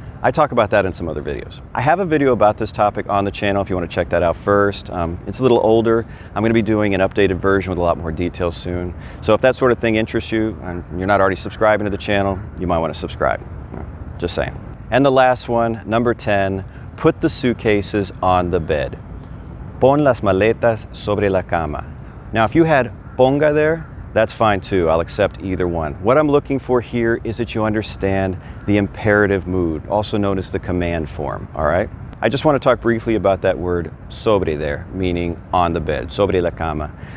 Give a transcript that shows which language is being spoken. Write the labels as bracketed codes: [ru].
[en] I talk about that in some other videos. I have a video about this topic on the channel if you want to check that out first. It's a little older. I'm going to be doing an updated version with a lot more details soon. So if that sort of thing interests you and you're not already subscribing to the channel, you might want to subscribe. Just saying. And the last one, number 10, put the suitcases on the bed. [es] Pon las maletas sobre la cama. [en] Now if you had ponga there, that's fine too. I'll accept either one. What I'm looking for here is that you understand the imperative mood, also known as the command form, all right? I just want to talk briefly about that word sobre there, meaning on the bed, [es] sobre la cama.